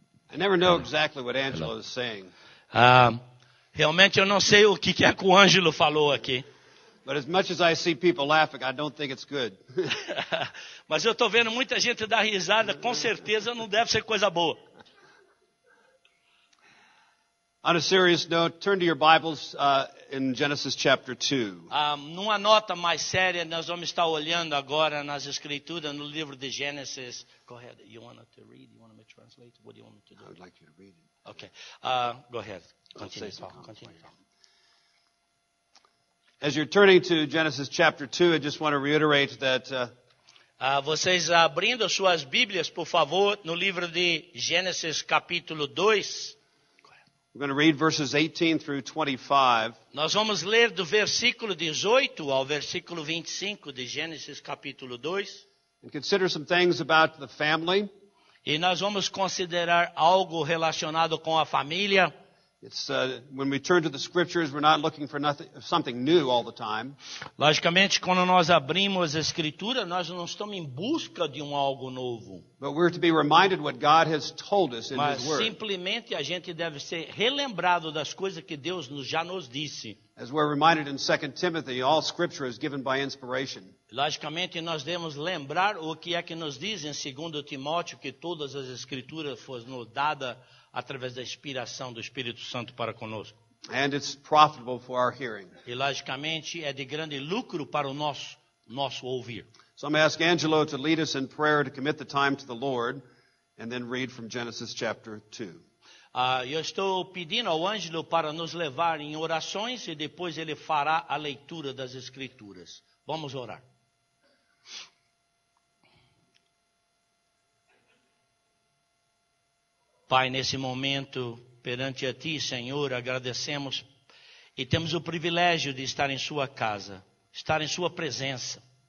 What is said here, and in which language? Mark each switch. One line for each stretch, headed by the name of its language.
English: I never know exactly what Angelo is saying.
Portuguese: Realmente eu não sei o que é que o Ângelo falou aqui.
English: But as much as I see people laughing, I don't think it's good.
Portuguese: Mas eu estou vendo muita gente dar risada, com certeza não deve ser coisa boa.
English: On a serious note, turn to your Bibles in Genesis chapter 2.
Portuguese: Numa nota mais séria, nós vamos estar olhando agora nas Escrituras, no livro de Gênesis.
English: Go ahead. You want to read? You want me to translate? What do you want me to do? I would like you to read it. Okay. Go ahead. Continue. Continue. As you're turning to Genesis chapter 2, I just want to reiterate that
Portuguese: vocês abrindo suas Bíblias, por favor, no livro de Gênesis capítulo 2.
English: we're going to read verses 18 through 25.
Portuguese: Nós vamos ler do versículo 18 ao versículo 25 de Gênesis capítulo 2.
English: And consider some things about the family.
Portuguese: E nós vamos considerar algo relacionado com a família.
English: It's when we turn to the scriptures, we're not looking for something new all the time.
Portuguese: Logicamente, quando nós abrimos a Escritura, nós não estamos em busca de algo novo.
English: But we're to be reminded what God has told us in
Portuguese: Mas
English: His Word.
Portuguese: simplesmente a gente deve ser relembrado das coisas que Deus já nos disse.
English: As we're reminded in 2 Timothy, all scripture is given by inspiration.
Portuguese: Logicamente, nós devemos lembrar o que é que nos diz em 2 Timóteo, que todas as Escrituras foram dadas através da inspiração do Espírito Santo para conosco.
English: And it's profitable for our hearing.
Portuguese: E, logicamente, é de grande lucro para o nosso ouvir.
English: So I'm going to ask Angelo to lead us in prayer to commit the time to the Lord, and then read from Genesis chapter 2.
Portuguese: Eu estou pedindo ao Ângelo para nos levar em orações e depois ele fará a leitura das Escrituras. Vamos orar. Pai, nesse momento, perante a Ti, Senhor, agradecemos e temos o privilégio de estar em Sua casa, estar em Sua presença.